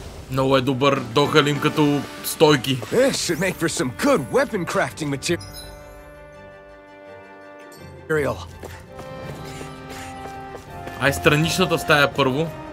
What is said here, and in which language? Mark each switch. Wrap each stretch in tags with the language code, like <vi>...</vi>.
<bg>Много е добър Дохалим като стойки.</bg> <en>This should make for some good weapon crafting material.</en> <bg>Ай страничната стая първо.</bg>